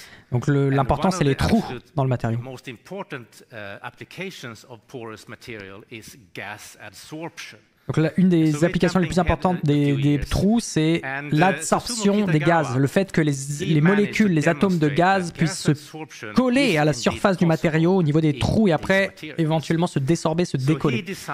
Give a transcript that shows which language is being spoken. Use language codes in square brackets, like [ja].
[fr] Donc l'important c'est les trous dans le matériau. [en] Most important applications of porous material is gas absorption. [fr] Donc là, une des applications les plus importantes des trous, c'est l'absorption des gaz. Le fait que les molécules, les atomes de gaz puissent se coller à la surface du matériau au niveau des trous et après éventuellement se désorber, se décoller.